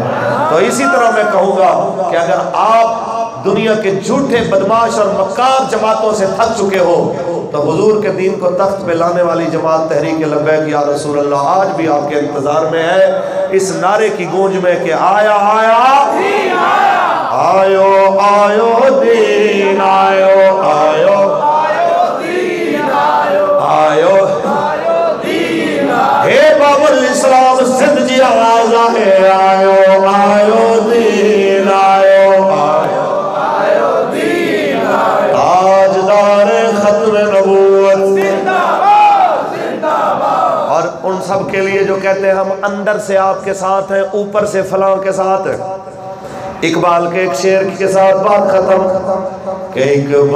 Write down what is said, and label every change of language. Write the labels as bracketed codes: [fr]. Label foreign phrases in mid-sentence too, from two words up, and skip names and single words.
[ur] تو اسی طرح میں کہوں گا کہ اگر آپ دنیا کے جھوٹے بدماش اور مکار جماعتوں سے تھک چکے ہو تو حضور کے دین کو تخت پہ لانے والی جماعت تحریک لبیک یا رسول اللہ آج بھی آپ کے انتظار میں ہے، اس نعرے کی گونج میں کہ آیا آیا [sd] آیو آیو دین آیو آیو آیو اے باب الاسلام سندھ جی آواز ہے، آیو آیو دین آیو آیو دین [ur] تاجدار ختم نبوت۔ اور ان سب کے لیے جو کہتے ہیں ہم اندر سے آپ کے ساتھ ہیں اوپر سے فلاں کے ساتھ ہیں، اقبال کے ایک شعر کے ساتھ بات ختم کہ ایک